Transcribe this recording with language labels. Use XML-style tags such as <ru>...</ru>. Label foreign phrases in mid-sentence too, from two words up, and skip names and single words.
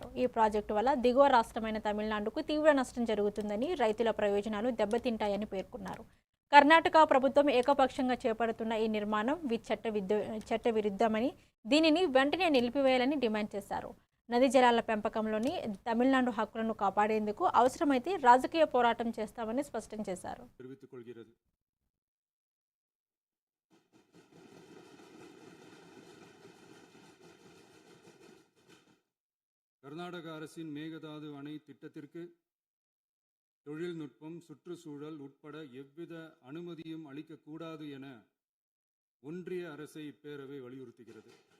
<te>ఈ ప్రాజెక్టు వల్ల దిగువ రాష్ట్రమైన తమిళనాడుకు తీవ్ర నష్టం జరుగుతుందని, రైతుల ప్రయోజనాలు దెబ్బతింటాయని పేర్కొన్నారు. కర్ణాటక ప్రభుత్వం ఏకపక్షంగా చేపడుతున్న ఈ నిర్మాణం చట్టవిరుద్ధమని, దీనిని వెంటనే నిలిపివేయాలని డిమాండ్ చేశారు. నదీ జలాల పెంపకంలోని తమిళనాడు హక్కులను కాపాడేందుకు అవసరమైతే రాజకీయ పోరాటం చేస్తామని స్పష్టం చేశారు.</te> <ta>கர்நாடக அரசின் மேகதாது அணை திட்டத்திற்கு தொழில்நுட்பம், சுற்றுச்சூழல் உட்பட எவ்வித அனுமதியும் அளிக்கக்கூடாது என ஒன்றிய அரசை இப்பேரவை வலியுறுத்துகிறது.</ta>